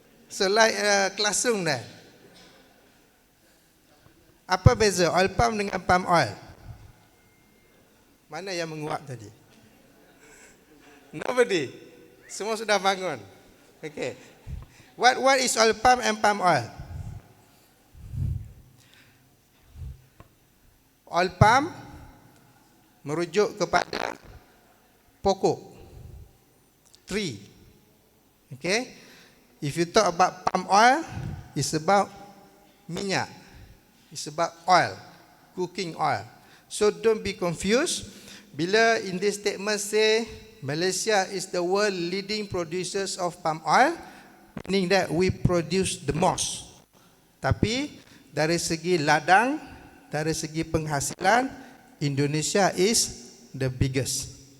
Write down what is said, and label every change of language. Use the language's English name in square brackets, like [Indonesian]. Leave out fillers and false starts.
[English] So like classroom there. [Malay] Apa beza oil palm dengan palm oil? Mana yang menguap tadi? Nobody. Semua sudah bangun. Okay. [English] What is oil palm and palm oil? [Malay] Oil palm merujuk kepada pokok, tree. [English] Okay. If you talk about palm oil, it's about minyak. It's about oil, cooking oil. So don't be confused. Bila in this statement say Malaysia is the world leading producers of palm oil, meaning that we produce the most. [Malay] Tapi dari segi ladang, dari segi penghasilan, [English] Indonesia is the biggest.